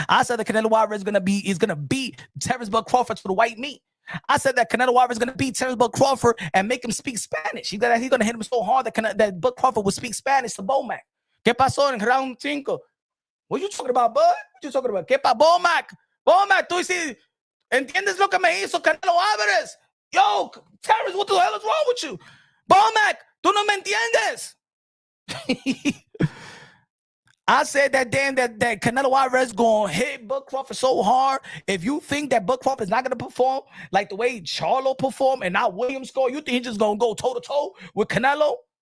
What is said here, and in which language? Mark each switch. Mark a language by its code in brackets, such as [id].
[en] I said that Canelo Alvarez is gonna beat Terence Bud Crawford to the white meat. I said that Canelo Alvarez is gonna beat Terence Bud Crawford and make him speak Spanish. He's gonna hit him so hard that Bud Crawford would speak Spanish to Bomac. [es] ¿Qué pasó en round 5? [en] What you talking about, Bud? What you talking about? [es] ¿Qué pa [en] Bomac? [es] Bomac, tú sí entiendes lo que me hizo Canelo Alvarez? [en] Yo, Terence, what the hell is wrong with you? Bomac, [es] tú no me entiendes. [en] I said that Canelo Alvarez gonna hit Bud Crawford so hard. If you think that Bud Crawford is not gonna perform like the way Charlo performed and not William Skull, you think he's just gonna go toe to toe with Canelo?